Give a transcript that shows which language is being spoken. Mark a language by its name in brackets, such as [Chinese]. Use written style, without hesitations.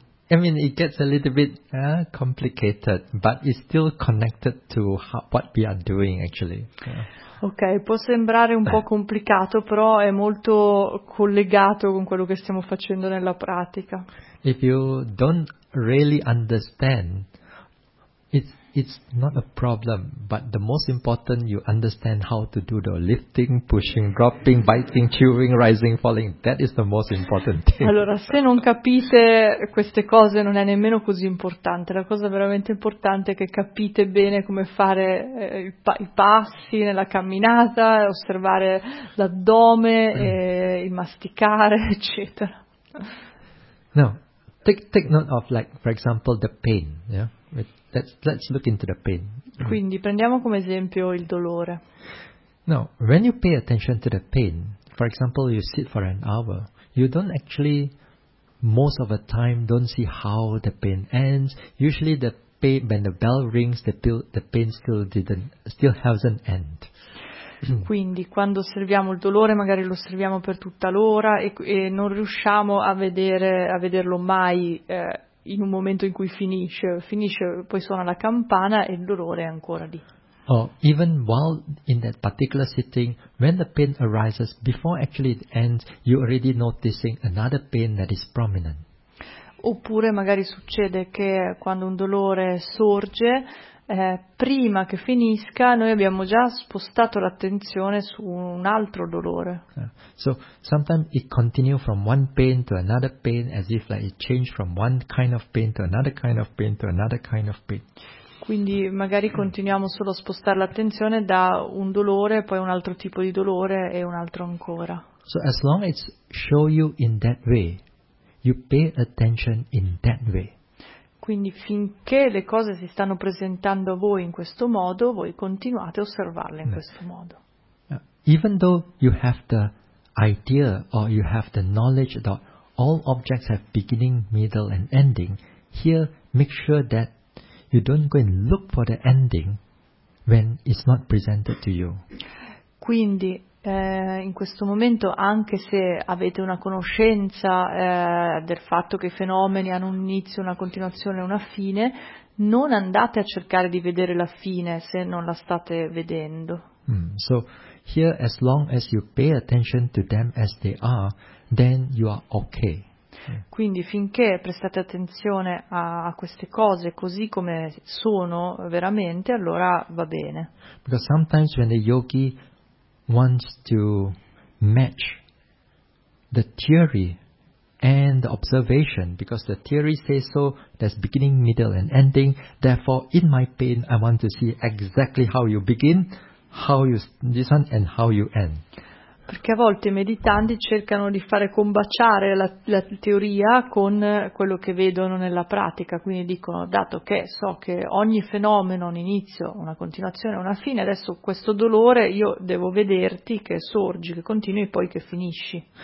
[English] I mean, it gets a little bit complicated, but it's still connected to what we are doing, actually. [Italian] Ok, può sembrare un po' complicato, però è molto collegato con quello che stiamo facendo nella pratica. [English] If you don't really understand, it's not a problem, but the most important, you understand how to do the lifting, pushing, dropping, biting, chewing, rising, falling. That is the most important thing. [Italian] Allora, se non capite queste cose, non è nemmeno così importante. La cosa veramente importante è che capite bene come fare i passi nella camminata, osservare l'addome, e il masticare, eccetera. [English] No, take note of, like, for example, the pain, yeah? Let's look into the pain. [Italian] Quindi prendiamo come esempio il dolore. [English] Now, when you pay attention to the pain, for example, you sit for an hour, you don't actually, most of the time, don't see how the pain ends. Usually, the pain, when the bell rings, the pain still hasn't end. [Italian] Quindi quando osserviamo il dolore, magari lo osserviamo per tutta l'ora e non riusciamo a vederlo mai. In un momento in cui finisce, poi suona la campana e il dolore è ancora lì. [English] Oh, even while in that particular sitting, when the pain arises, before actually it ends, you're already noticing another pain that is prominent. [Italian] Oppure magari succede che quando un dolore sorge, prima che finisca, noi abbiamo già spostato l'attenzione su un altro dolore. [English] So sometimes it continues from one pain to another pain, as if like it changed from one kind of pain to another kind of pain to another kind of pain. [Italian] Quindi magari continuiamo solo a spostare l'attenzione da un dolore, poi un altro tipo di dolore e un altro ancora. [English] So as long as show you in that way, you pay attention in that way. [Italian] Quindi finché le cose si stanno presentando a voi in questo modo, voi continuate a osservarle in questo modo. [English] Even though you have the idea or you have the knowledge that all objects have beginning, middle and ending, here make sure that you don't go and look for the ending when it's not presented to you. [Italian] Quindi in questo momento, anche se avete una conoscenza del fatto che i fenomeni hanno un inizio, una continuazione e una fine, non andate a cercare di vedere la fine se non la state vedendo. [English] So here, as long as you pay attention to them as they are, then you are okay. [Italian] Quindi finché prestate attenzione a queste cose così come sono veramente, allora va bene. [English] Because sometimes when the yogi wants to match the theory and the observation, because the theory says so, there's beginning, middle and ending, therefore in my pain I want to see exactly how you begin, how you this one and how you end. [Italian] Perché a volte i meditanti cercano di fare combaciare la teoria con quello che vedono nella pratica, quindi dicono, dato che so che ogni fenomeno ha un inizio, una continuazione, una fine, adesso questo dolore io devo vederti che sorgi, che continui e poi che finisci.